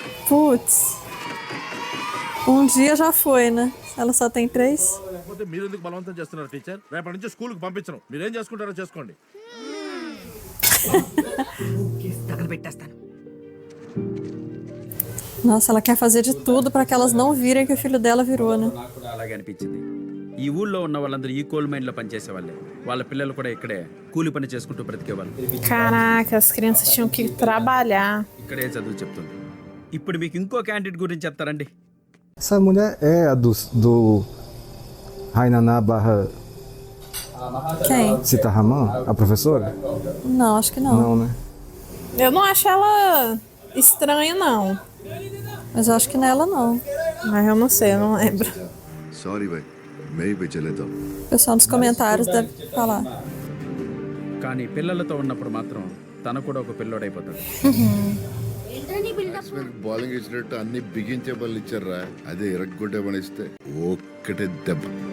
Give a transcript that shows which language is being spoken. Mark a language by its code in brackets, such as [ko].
[pt] Putz. Um dia já foi, né? Ela só tem 3. [te] మీరు ఎందుకు బలవంతం చేస్తున్నారు టీచర్? రేపటి నుంచి స్కూల్కి పంపించను. మీరేం చేసుకుంటారో చేసుకోండి. తగలబెట్టేస్తాను. [pt] Nossa, ela quer fazer de tudo pra que elas não virem que o filho dela virou, né? [te] నాకు కూడా అలాగే అనిపించింది. ఈ ఊళ్ళో ఉన్న వాళ్ళందరూ ఈ కోల్ మైన్ లో పనిచేసే వాళ్ళే. వాళ్ళ పిల్లలు కూడా ఇక్కడే కూలి పని చేసుకుంటూ బ్రతికేవాళ్ళు. [pt] Caraca, as crianças tinham que trabalhar. [te] ఇక్కడే చదువు చెప్తుంది. ఇప్పుడు మీకు ఇంకో క్యాండిడేట్ గురించి చెప్తారండి. [pt] Essa mulher é a do Rainaná barra Quem? Cita Raman, a professora? Não, acho que não. Não, né? Eu não acho ela estranha, não. Mas eu acho que nela não. Mas eu não sei, eu não lembro. [hi] Sorry, bhai. Main pe chale to. [pt] O pessoal nos comentários deve falar. [te] కానీ పిల్లలతో ఉన్నప్పుడు మాత్రం తను కూడా ఒక పిల్లోడైపోతాడు. Bowling ఇచ్చినట్టు అన్ని బిగించే బళ్ళు ఇచ్చారా, అదే ఇరగ్గొట్టే పనిస్తే ఒక్కటే దెబ్బ.